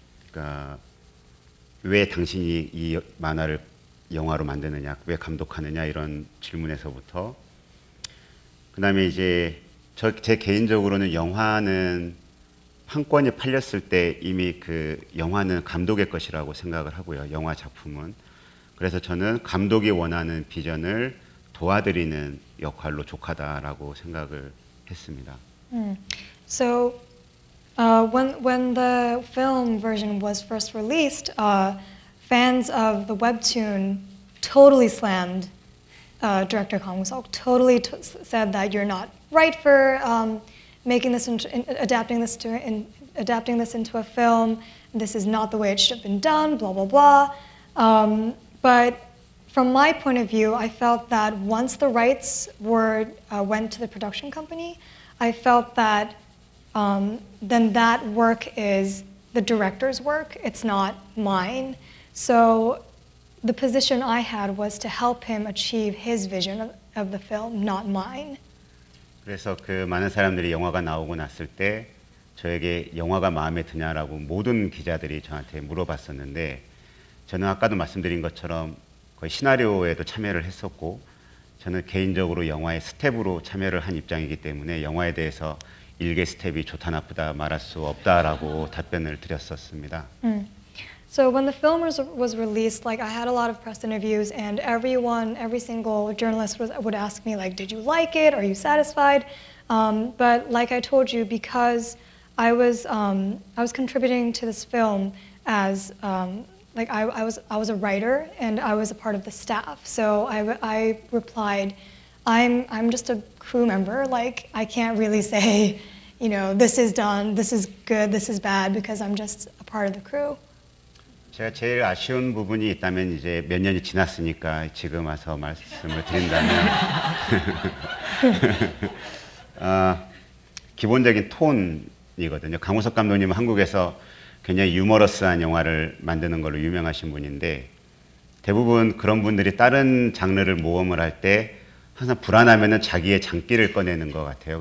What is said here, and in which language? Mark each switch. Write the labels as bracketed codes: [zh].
[ko] 그러니까 왜 당신이 이 만화를 영화로 만드느냐, 왜 감독하느냐, 이런 질문에서부터, 그다음에 이제 제 개인적으로는 영화는 한 권이 팔렸을 때 이미 그 영화는 감독의 것이라고 생각을 하고요. 영화 작품은. 그래서 저는 감독이 원하는 비전을 도와드리는 역할로 족하다라고 생각을 했습니다. [en] So when the film version was first released, fans of the webtoon totally slammed director Kang Woo-suk, totally said that you're not right for making this adapting this into a film. This is not the way it should have been done. Blah blah blah. But from my point of view, I felt that once the rights went to the production company, I felt that then that work is the director's work. It's not mine. So the position I had was to help him achieve his vision of the film, not mine. [ko] 그래서 그 많은 사람들이 영화가 나오고 났을 때 저에게 영화가 마음에 드냐라고 모든 기자들이 저한테 물어봤었는데, 저는 아까도 말씀드린 것처럼 거의 시나리오에도 참여를 했었고, 저는 개인적으로 영화의 스텝으로 참여를 한 입장이기 때문에 영화에 대해서 일개 스텝이 좋다 나쁘다 말할 수 없다라고 답변을 드렸었습니다. [en] So when the film was released, like I had a lot of press interviews, and every single journalist would ask me, like, did you like it? Are you satisfied? But like I told you, because I was contributing to this film as like I was a writer and I was a part of the staff. So I replied, I'm just a crew member. Like I can't really say, you know, this is done, this is good, this is bad, because I'm just a part of the crew. [ko] 제가 제일 아쉬운 부분이 있다면, 이제 몇 년이 지났으니까 지금 와서 말씀을 드린다면 기본적인 톤이거든요. 강우석 감독님은 한국에서 굉장히 유머러스한 영화를 만드는 걸로 유명하신 분인데, 대부분 그런 분들이 다른 장르를 모험을 할 때 항상 불안하면은 자기의 장기를 꺼내는 것 같아요.